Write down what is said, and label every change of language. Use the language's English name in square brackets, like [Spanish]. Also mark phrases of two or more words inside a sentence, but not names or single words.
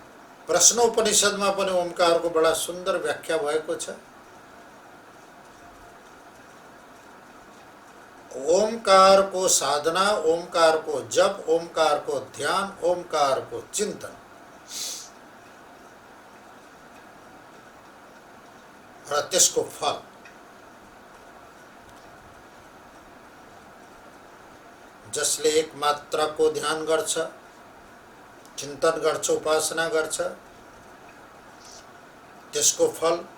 [Nepali] प्रश्नोपनिषदमा पनि ओमकारको बडा सुन्दर व्याख्या भएको छ। ओमकार को साधना, ओमकार को जप, ओमकार को ध्यान, ओमकार को चिंतन र त्यसको फल। जसले एक मात्राको ध्यान गर्छ, चिन्तन गर्छ, उपासना गर्छ, त्यसको फल।